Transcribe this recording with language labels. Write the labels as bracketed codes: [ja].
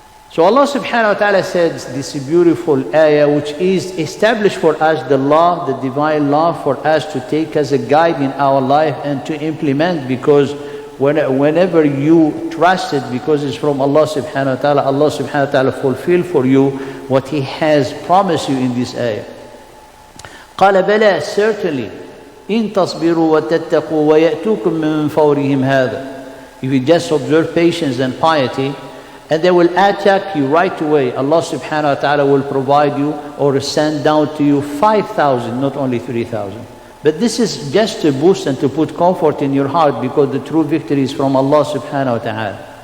[en] So Allah subhanahu wa ta'ala says this beautiful ayah, which is established for us the law, the divine law, for us to take as a guide in our life and to implement, because whenever you trust it, because it's from Allah subhanahu wa ta'ala, Allah subhanahu wa ta'ala fulfill for you what He has promised you in this ayah. [ar] قَالَ بَلَى, [en] certainly, [ar] إِن تَصْبِرُوا وَتَتَّقُوا وَيَأْتُوكُم مِّن فَوْرِهِمْ هَذَا. [en] If you just observe patience and piety, and they will attack you right away, Allah subhanahu wa ta'ala will provide you or send down to you 5,000, not only 3,000. But this is just to boost and to put comfort in your heart, because the true victory is from Allah subhanahu wa ta'ala.